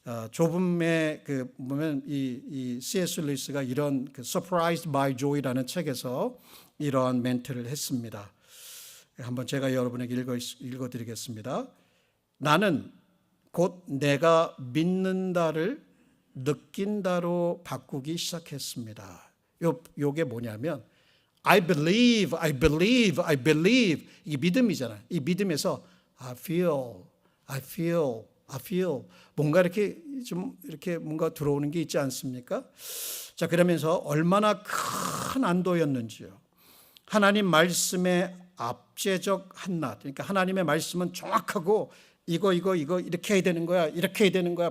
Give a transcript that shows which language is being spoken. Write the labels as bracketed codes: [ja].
[ko] 좁음의 보면 이 C.S. 루이스가 이런 Surprised by Joy라는 책에서 이러한 멘트를 했습니다. 한번 제가 여러분에게 읽어드리겠습니다. 나는 곧 내가 믿는다를 느낀다로 바꾸기 시작했습니다. 요게 뭐냐면 [en] I believe, I believe, I believe. [ko] 이게 믿음이잖아요. 이 믿음에서 [en] I feel, I feel, I feel. [ko] 뭔가 이렇게 좀 이렇게 뭔가 들어오는 게 있지 않습니까? 자, 그러면서 얼마나 큰 안도였는지요. 하나님 말씀의 압제적 한낱. 그러니까 하나님의 말씀은 정확하고 이거 이렇게 해야 되는 거야. 이렇게 해야 되는 거야.